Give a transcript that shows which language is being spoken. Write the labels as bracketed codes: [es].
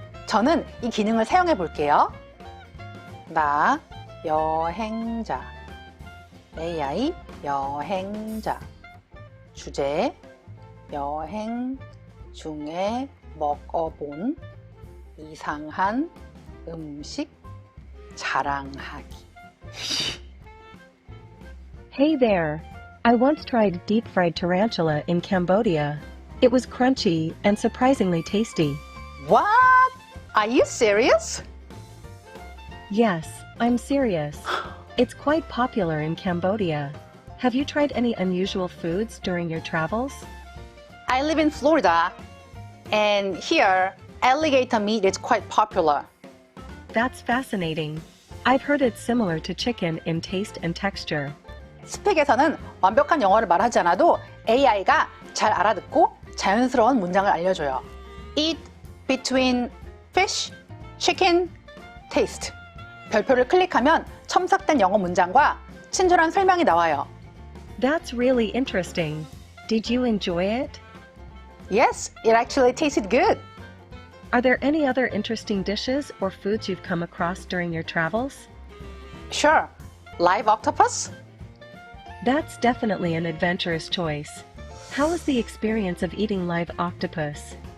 [ko] 저는 이 기능을 사용해 볼게요. 나 여행자, AI 여행자, 주제 여행 중에 먹어본 이상한 음식 자랑하기. [en] Hey there! I once tried deep-fried tarantula in Cambodia. It was crunchy and surprisingly tasty. What? Are you serious? Yes, I'm serious. It's quite popular in Cambodia. Have you tried any unusual foods during your travels? I live in Florida, and here alligator meat is quite popular. That's fascinating. I've heard it's similar to chicken in taste and texture. [ko] 스픽에서는 완벽한 영어를 말하지 않아도 AI가 잘 알아듣고 자연스러운 문장을 알려줘요. [en] Eat between fish, chicken, taste. [ko] 별표를 클릭하면 첨삭된 영어 문장과 친절한 설명이 나와요. [en] That's really interesting. Did you enjoy it? Yes, it actually tasted good. Are there any other interesting dishes or foods you've come across during your travels? Sure. Live octopus? That's definitely an adventurous choice. How was the experience of eating live octopus?